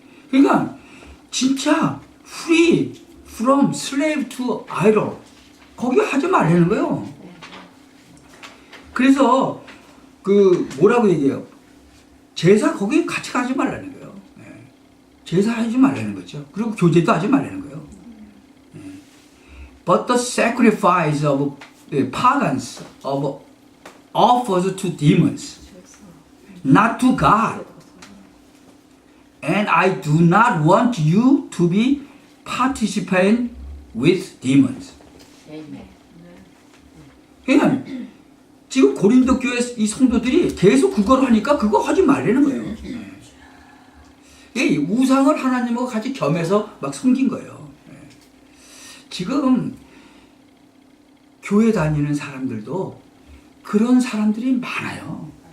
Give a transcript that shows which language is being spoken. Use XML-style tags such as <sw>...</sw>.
<ko>그러니까 진짜</ko> <en>free from slave to idol</en> <ko>거기 하지 말라는 거예요. 그래서 뭐라고 얘기해요? 제사 거기 같이 가지 말라는 거예요. 네. 제사 하지 말라는 거죠. 그리고 교제도 하지 말라는 거예요. 네.</ko> <en>But the sacrifice of pagans offers to demons, not to God. And I do not want you to be participating with demons.</en> <ko>그러니까 지금 고린도 교회 이 성도들이 계속 그걸 하니까 그거 하지 말라는 거예요. 이 우상을 하나님하고 같이 겸해서 막 섬긴 거예요. 지금 교회 다니는 사람들도 그런 사람들이 많아요.</ko>